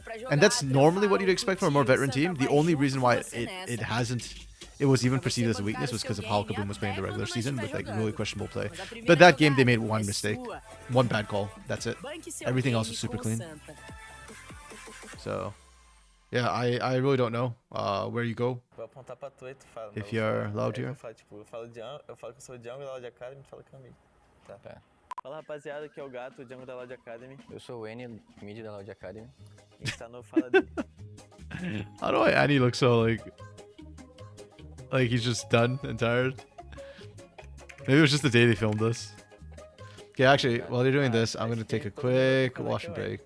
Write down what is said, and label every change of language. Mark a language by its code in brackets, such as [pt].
[en] And that's normally what you'd expect from a more veteran team. The only reason why it was even perceived as a weakness was because of how Kaboom was playing the regular season with like really questionable play. But that game they made one mistake, one bad call. That's it. Everything else was super clean. So, yeah, I really don't know where you go if you're Loud here. [pt] Eu falo que eu sou o Jungle da LLL.A Academy, tu fala que é o mid. Tá. Fala, rapaziada, aqui é o Gato, o Jungle da LLL.A Academy. Eu sou o N, mid da LLL.A Academy. A gente tá no Fala dele. [en] How do Annie look so like he's just done and tired? Maybe it was just the day they filmed this. Okay, actually, while you're doing this, I'm gonna take a quick wash and break.